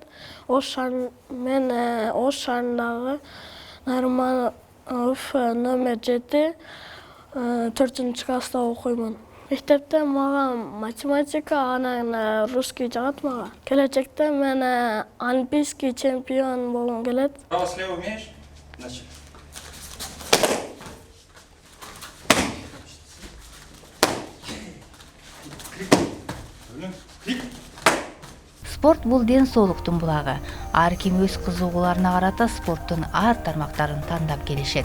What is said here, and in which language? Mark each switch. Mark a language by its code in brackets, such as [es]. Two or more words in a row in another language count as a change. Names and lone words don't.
[ky] Мен Ош шаарындагы Нарманов номер 7 4 класста окуймун. Мектепте мага математика, анан русский жагат мага. Келечекте мен [ru] олимпийский чемпион [ky] болгум келет. [ru] Право слева умеешь? Значит. [ky] Спорт бул ден соолуктун булагы. Ар ким өз кызыгууларына карата спорттун ар тармактарын тандап келишет.